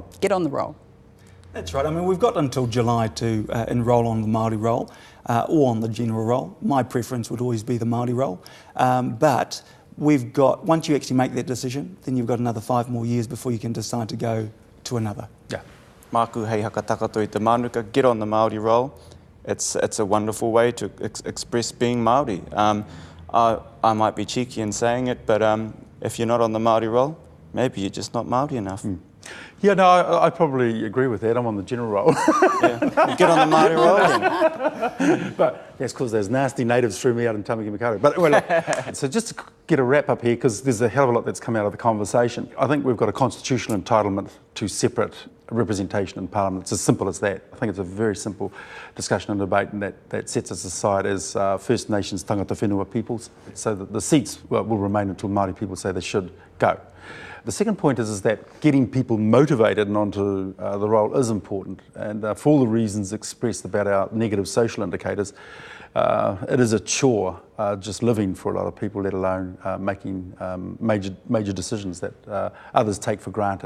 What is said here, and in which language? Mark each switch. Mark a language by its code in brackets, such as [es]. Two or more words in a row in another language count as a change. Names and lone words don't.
[en] Get on the roll. That's right. I mean, we've got until July to enrol on the Māori roll or on the general roll. My preference would always be the Māori roll, but we've got, once you actually make that decision, then you've got another 5 more years before you can decide to go to another. Yeah. [mi] Māku hei haka takato I te Mānuka, [en] get on the Māori roll. It's a wonderful way to express being Māori. I might be cheeky in saying it, but if you're not on the Māori roll, maybe you're just not Māori enough. Yeah, no, I probably agree with that. I'm on the general roll. Yeah. Get on the Māori roll then. But that's because those nasty natives threw me out in Tāmaki Makaurau. But well, look, so just to get a wrap up here, because there's a hell of a lot that's come out of the conversation. I think we've got a constitutional entitlement to separate representation in Parliament. It's as simple as that. I think it's a very simple discussion and debate, and that sets us aside as First Nations [mi] tangata whenua [en] peoples, so that the seats will remain until Māori people say they should go. The second point is that getting people motivated and onto the roll is important, and for all the reasons expressed about our negative social indicators, it is a chore just living for a lot of people, let alone making major decisions that others take for granted.